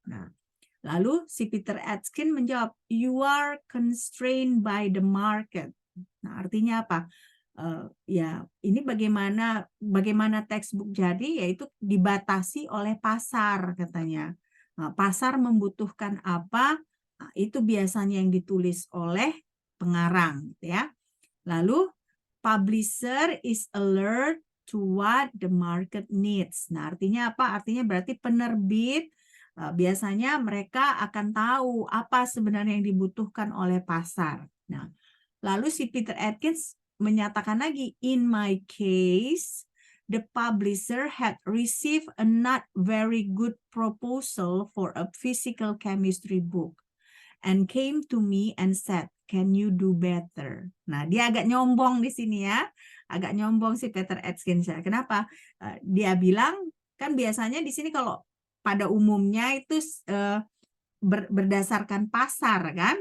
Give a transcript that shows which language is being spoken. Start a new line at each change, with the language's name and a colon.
Indonesian: Nah, lalu si Peter Atkins menjawab,
English: you are constrained by the market.
Indonesian: Nah, artinya apa? Ya, ini bagaimana textbook jadi, yaitu dibatasi oleh pasar katanya. Nah, pasar membutuhkan apa? Nah, itu biasanya yang ditulis oleh pengarang, ya. Lalu
English: publisher is alert to what the market needs.
Indonesian: Nah, artinya apa? Artinya berarti penerbit biasanya mereka akan tahu apa sebenarnya yang dibutuhkan oleh pasar. Nah, lalu si Peter Atkins menyatakan lagi,
English: in my case, the publisher had received a not very good proposal for a physical chemistry book and came to me and said, can you do better?
Indonesian: Nah, dia agak nyombong di sini ya. Agak nyombong si Peter Atkins. Kenapa? Dia bilang, kan biasanya di sini kalau pada umumnya itu berdasarkan pasar kan.